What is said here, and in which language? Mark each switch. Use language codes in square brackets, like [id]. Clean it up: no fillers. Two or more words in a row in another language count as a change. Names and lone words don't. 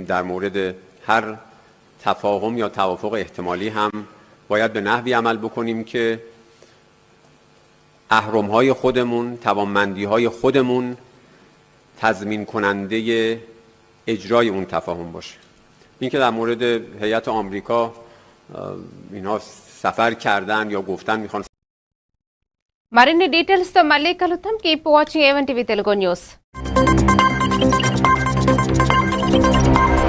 [fa] در مورد هر تفاهم یا توافق احتمالی هم باید به نحوی عمل بکنیم که اهرم‌های خودمون، توانمندی‌های خودمون تضمین کننده اجرای اون تفاهم باشه. این که در مورد هیئت آمریکا اینها سفر کردن یا گفتن میخوان [te] మరిన్ని డీటెయిల్స్ తో మళ్ళీ కలుద్దాం. [en] Keep watching A1 TV Telugu News.